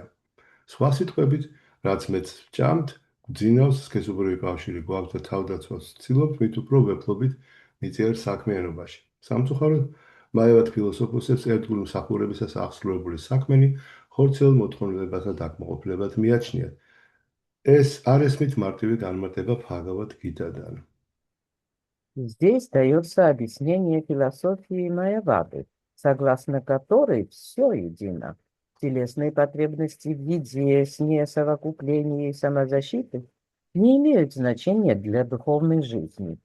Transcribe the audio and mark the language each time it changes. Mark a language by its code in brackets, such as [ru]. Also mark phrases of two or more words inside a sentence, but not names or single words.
[ka] სხვა სიტყვებით, რაც მეც ჭამთ, ძინავს სქესობრივი კავშირი გვაქვს და თავდაცვას ვცდილობთ, მით უფრო ვეფლობით მიწიერ საქმიანობაში. სამწუხაროდ, მაევად ფილოსოფოსებს ერთგული მსახურებისას აღსრულებული საქმენი ხორციელ მოთხოვნილებათა დაკმაყოფილებად მიაჩნიათ. ეს არ ესმით მარტივი განმარტება Бхагавад Гитадан. [ru] Здесь дается объяснение философии Майявады, согласно которой все едино. Телесные потребности в еде, сне, совокуплении и самозащиты не имеют значения для духовной жизни.